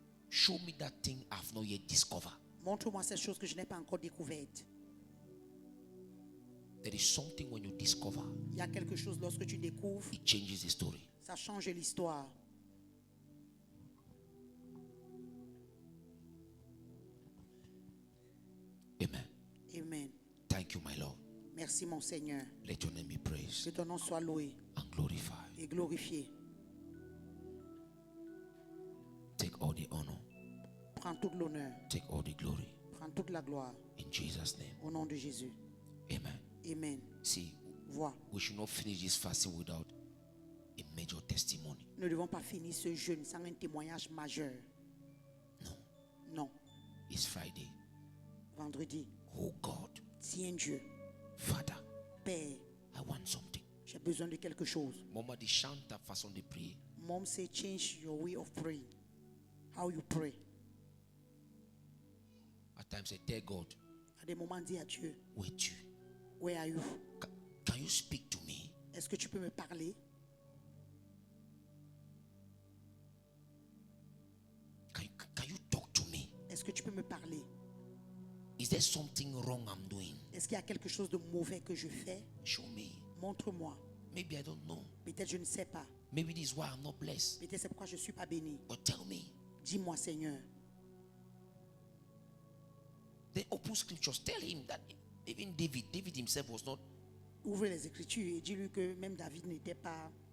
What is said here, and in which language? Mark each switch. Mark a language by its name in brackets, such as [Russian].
[English] show me that thing I've not yet discovered. [French] montre-moi cette chose que je n'ai pas encore découverte. [English] There is something when you discover, [French] Il y a quelque chose lorsque tu découvres, [English] it changes the story. [French] ça change l'histoire. [English] Amen. [French] Amen. [English] Thank you, my Lord. [French] Merci mon Seigneur. [English] Let your name be [French] Que [English] praised [French] ton nom soit loué [English] and glorified. [French] et glorifié. [English] Take all the honor, [French] Prends tout l'honneur, [English] take all the glory. [French] prends toute la gloire [English] In Jesus' name. [French] au nom de Jésus. [English] Amen. [French] Amen. [English] See, [French] Vois, [English] we should not finish this fasting without a major testimony. [French] nous ne devons pas finir ce jeûne sans un témoignage majeur. [English] No, [French] Non. [English] it's Friday. [French] Vendredi, [English] Oh God, [French] tiens Dieu, [English] Father, [French] Père, [English] I want something. [French] j'ai besoin de quelque chose. Maman dit chante ta façon de prier. [English] Mom say change your way of praying. How you pray. At times I tell God, À des moments, dis à Dieu, [French] où es-tu? [English] where are you? Can you speak to me? [French] Est-ce que tu peux me parler? [English] Can you talk to me? [French] Est-ce que tu peux me parler? [English] Is there something wrong I'm doing? [French] Est-ce qu'il y a quelque chose de mauvais que je fais? [English] Show me. [French] Montre-moi. [English] Maybe I don't know. [French] Peut-être je ne sais pas. [English] Maybe this is why I'm not blessed. [French] Peut-être c'est pourquoi je ne suis pas béni. [English] But tell me. [French] Dis-moi, Seigneur. [English] Then open scriptures. Tell him that even David himself was not, [French] Ouvre les Écritures et dis-lui que même David n'était pas,